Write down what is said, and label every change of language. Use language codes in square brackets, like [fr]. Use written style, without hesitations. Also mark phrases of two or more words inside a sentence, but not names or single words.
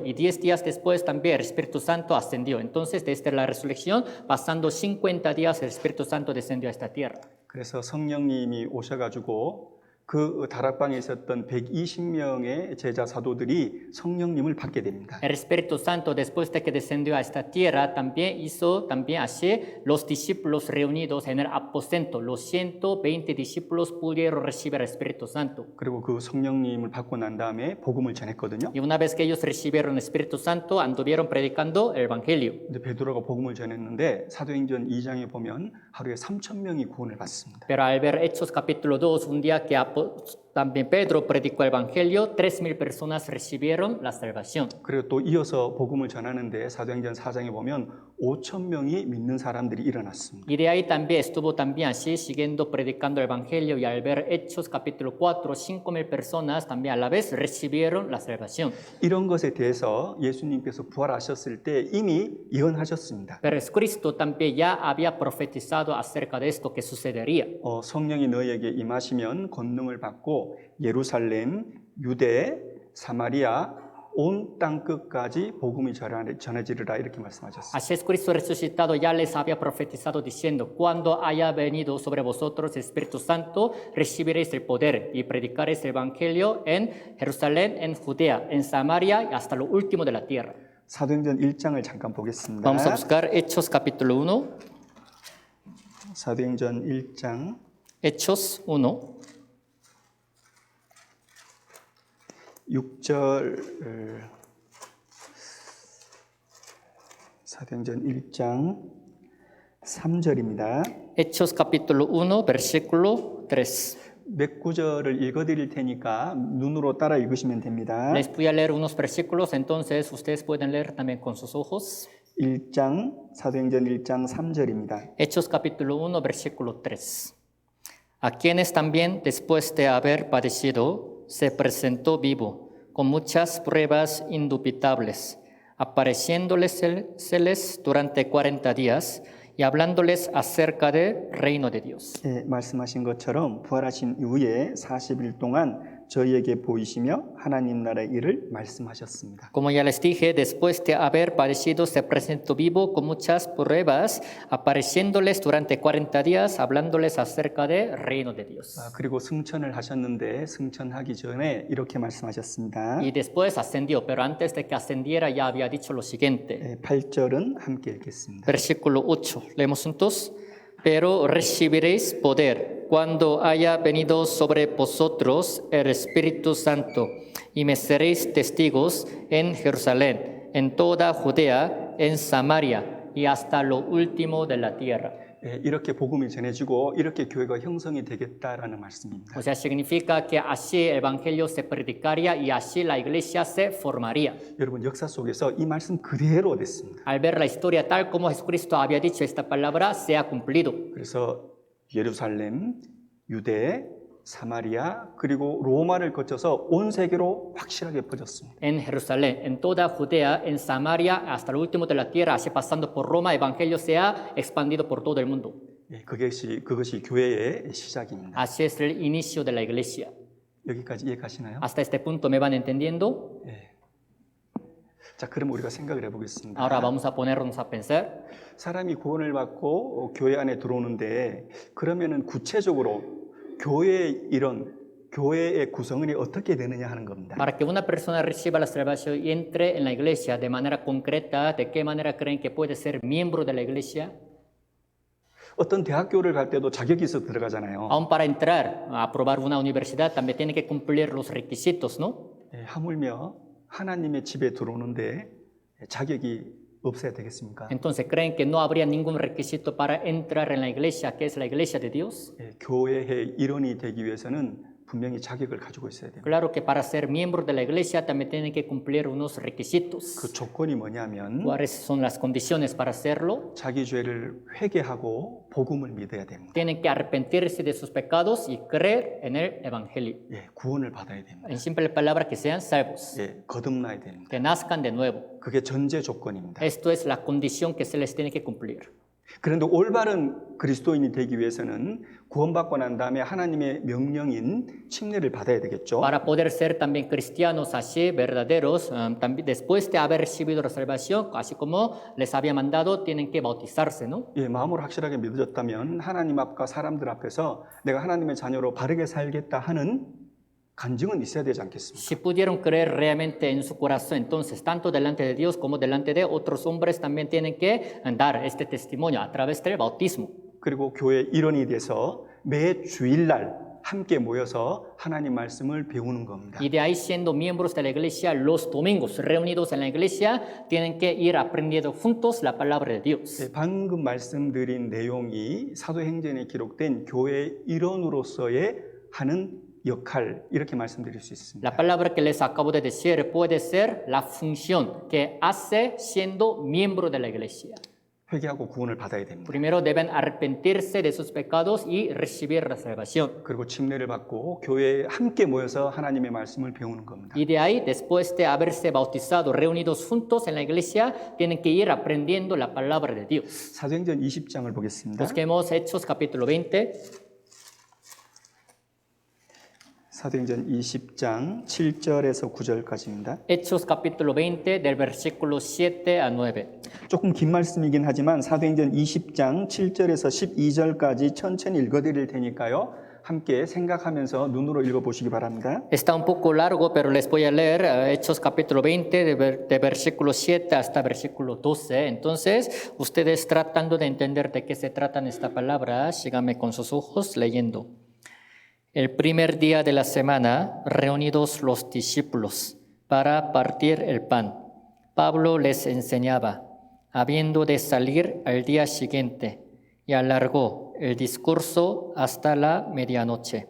[es] Y 10 días después también el Espíritu Santo ascendió. Entonces, desde la resurrección, pasando 50 días, el Espíritu Santo descendió a esta tierra. [ko] 그래서 성령님이 오셔가지고 그 다락방에 있었던 120명의 제자 사도들이 성령님을 받게 됩니다. [es] El Espíritu Santo, después de que descendió a esta tierra, también hizo también así los discípulos reunidos en el aposento. Los 120 discípulos pudieron recibir el Espíritu Santo. [ko] 그리고 그 성령님을 받고 난 다음에 복음을 전했거든요. [es] Y una vez que ellos recibieron el Espíritu Santo, anduvieron predicando el Evangelio. [ko] 이제 베드로가 복음을 전했는데 사도행전 2장에 보면 하루에 3,000명이 구원을 받습니다. [es] Pero al ver Hechos capítulo 2, un día que también Pedro predicó el Evangelio, 3,000 personas recibieron la salvación. [ko] 그리고 또 이어서 복음을 전하는데 사도행전 4장에 보면 5,000명이 믿는 사람들이 일어났습니다. [es] Y de ahí también estuvo también así, siguiendo predicando el Evangelio, y al ver Hechos capítulo 4, 5,000 personas también a la vez recibieron la salvación. [ko] 이런 것에 대해서 예수님께서 부활하셨을 때 이미 예언하셨습니다. [es] Pero Cristo también ya había profetizado acerca de esto que sucedería. [ko] 성령이 너희에게 임하시면 권능을 받고 예루살렘, 유대, 사마리아 온 땅 끝까지 복음이 전해지리라 이렇게 말씀하셨습니다. [es] Así es, Cristo resucitado ya les había profetizado diciendo, cuando haya venido sobre vosotros el Espíritu Santo, recibiréis el poder y predicaréis el Evangelio en Jerusalén, en Judea, en Samaria y hasta lo último de la tierra. [ko] 사도행전 1장을 잠깐 보겠습니다. [es] Vamos a buscar Hechos capítulo 1. [ko] 사도행전 1장 [es] Hechos 1. [ko] 6절 사도행전 1장 3절입니다. [es] Hechos capítulo 1, versículo 3. [ko] 몇 구절을 읽어드릴 테니까 눈으로 따라 읽으시면 됩니다. [es] Les voy a leer unos versículos, entonces ustedes pueden leer también con sus ojos. [ko] 1장 사도행전 1장 3절입니다. [es] Hechos capítulo 1, versículo 3. A quienes también, después de haber padecido, se presentó vivo, con muchas pruebas indubitables, apareciéndoles durante 40 días y hablándoles acerca del reino de Dios. [ko] 말씀하신 것처럼 부활하신 이후에 40일 동안 저희에게 보이시며 하나님 나라의 일을 말씀하셨습니다. [es] Como ya les dije, después de haber padecido, se presentó vivo con muchas pruebas, apareciéndoles durante 40 días, hablándoles acerca del reino de Dios. [ko] 그리고 승천을 하셨는데 승천하기 전에 이렇게 말씀하셨습니다. [es] Y después ascendió, pero antes de que ascendiera ya había dicho lo siguiente. [ko] 8절은 함께 읽겠습니다. [es] Versículo 8, leemos juntos. Pero recibiréis poder cuando haya venido sobre vosotros el Espíritu Santo, y me seréis testigos en Jerusalén, en toda Judea, en Samaria y hasta lo último de la tierra. [ko] 이렇게 복음이 전해지고 이렇게 교회가 형성이 되겠다라는 말씀입니다. [es] O sea, significa que así el Evangelio se predicaría y así la iglesia se formaría. [ko] 여러분 역사 속에서 이 말씀 그대로 됐습니다. [es] Al ver la historia tal como Jesucristo había dicho, esta palabra se ha cumplido. [ko] 그래서 예루살렘, 유대, 사마리아 그리고 로마를 거쳐서 온 세계로 확실하게 퍼졌습니다. [es] En Jerusalén, en toda Judea, en Samaria, hasta lo último de la tierra, así pasando por Roma, el Evangelio se ha expandido por todo el mundo. [ko] 그것이 교회의 시작입니다. [es] Así es el inicio de la iglesia. [ko] 여기까지 이해가시나요? [es] Hasta este punto me van entendiendo. [ko] 자, 그럼 우리가 생각을 해보겠습니다. [es] Ahora vamos a ponernos a pensar. [ko] 사람이 구원을 받고 교회 안에 들어오는데 그러면은 구체적으로 교회의 구성원이 어떻게 되느냐 하는 겁니다. [es] Para que una persona reciba la salvación y entre en la iglesia de manera concreta, ¿de qué manera creen que puede ser miembro de la iglesia? [ko] 어떤 대학교를 갈 때도 자격이 있어 들어가잖아요. [es] Aún para entrar a probar una universidad también tiene que cumplir los requisitos, ¿no? [ko] 하물며 하나님의 집에 들어오는데 자격이 없어야 되겠습니까? [es] Entonces, ¿creen que no habría ningún requisito para entrar en la iglesia, que es la iglesia de Dios? [ko] 교회의 일원이 되기 위해서는 분명히 자격을 가지고 있어야 됩니다. [es] Claro que para ser miembro de la iglesia también tienen que cumplir unos requisitos. [ko] 그 조건이 뭐냐면 [es] ¿Cuáles son las condiciones para hacerlo? [ko] 자기 죄를 회개하고 복음을 믿어야 됩니다. [es] Tienen que arrepentirse de sus pecados y creer en el evangelio. [ko] 구원을 받아야 됩니다. [es] En simple palabra, que sean salvos, [ko] 거듭나야 됩니다. [es] que nazcan de nuevo. [ko] 그게 전제 조건입니다. [es] Esto es la condición que se les tiene que cumplir. [ko] 그런데 올바른 그리스도인이 되기 위해서는 구원받고 난 다음에 하나님의 명령인 침례를 받아야 되겠죠. [es] Para poder ser también cristianos así, verdaderos, también después de haber recibido la salvación, así como les había mandado, tienen que bautizarse, ¿no? [ko] 마음으로 확실하게 믿어졌다면 하나님 앞과 사람들 앞에서 내가 하나님의 자녀로 바르게 살겠다 하는 간증은 있어야 되지 않겠습니까? [es] Si pudieron creer realmente en su corazón, entonces tanto delante de Dios como delante de otros hombres también tienen que dar este testimonio a través del bautismo. [ko] 그리고 교회 일원이 돼서 매 주일날 함께 모여서 하나님 말씀을 배우는 겁니다. [es] Y de ahí, siendo miembros de la iglesia, los domingos reunidos en la iglesia, tienen que ir aprendiendo juntos la palabra de Dios. [ko] 방금 말씀드린 내용이 사도행전에 기록된 교회 일원으로서의 하는 역할 이렇게 말씀드릴 수 있습니다. [es] La palabra que les acabo de decir puede ser la función que hace siendo miembro de la iglesia. [ko] 회개하고 구원을 받아야 됩니다. [es] Primero deben arrepentirse de sus pecados y recibir la salvación. [ko] 그리고 침례를 받고 교회에 함께 모여서 하나님의 말씀을 배우는 겁니다. [es] Y de ahí, después de haberse bautizado, reunidos juntos en la iglesia, tienen que ir aprendiendo la palabra de Dios. [ko] 사도행전 20장을 보겠습니다. [es] Busquemos Hechos capítulo 20. [ko] 사도행전 20장 7절에서 9절까지입니다. [es] Hechos capítulo 20 del versículo 7 a 9. [ko] 조금 긴 말씀이긴 하지만 사도행전 20장 7절에서 12절까지 천천히 읽어드릴 테니까요. 함께 생각하면서 눈으로 읽어보시기 바랍니다. [es] Está un poco largo, pero les voy a leer Hechos capítulo 20 de versículo 7 hasta versículo 12. Entonces, ustedes tratando de entender de qué se trata esta palabra, síganme con sus ojos leyendo. El primer día de la semana, reunidos los discípulos para partir el pan, Pablo les enseñaba, habiendo de salir al día siguiente, y alargó el discurso hasta la medianoche.